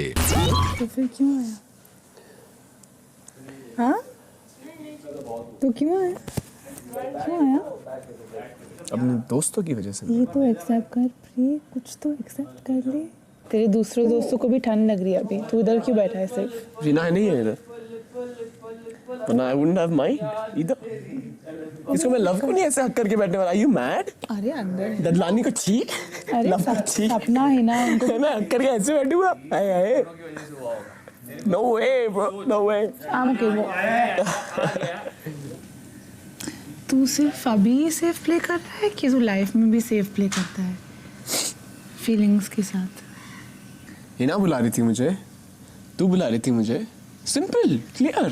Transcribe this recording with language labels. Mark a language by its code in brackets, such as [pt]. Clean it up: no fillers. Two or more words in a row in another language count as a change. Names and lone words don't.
[hi] तो फिर क्यों आया? हाँ तो क्यों आया? क्यों आया? अपने दोस्तों की वजह से। ये तो एक्सेप्ट कर प्रिय, कुछ तो एक्सेप्ट कर ले। तेरे दूसरे दोस्तों को भी ठंड लग रही है अभी, तू इधर क्यों बैठा है सिर्फ? रीना नहीं है इधर, वरना [en] I wouldn't have mind either। [hi] इसको मैं लव को नहीं ऐसे हक करके बैठने वाला। [en] Are you mad? [hi] अरे अंदर ददलानी को छी, अरे लव को छी, सपना है ना उनको। मैं हक करके ऐसे बैठूंगा? हाय हाय, [en] no way bro, no way। I'm okay वो। [hi] तू सिर्फ अभी [en] safe play [hi] कर रहा है कि तू लाइफ में भी [en] safe play [hi] करता है फीलिंग्स के साथ? हिना बुला रही थी मुझे, तू बुला रही थी मुझे, [en] simple clear.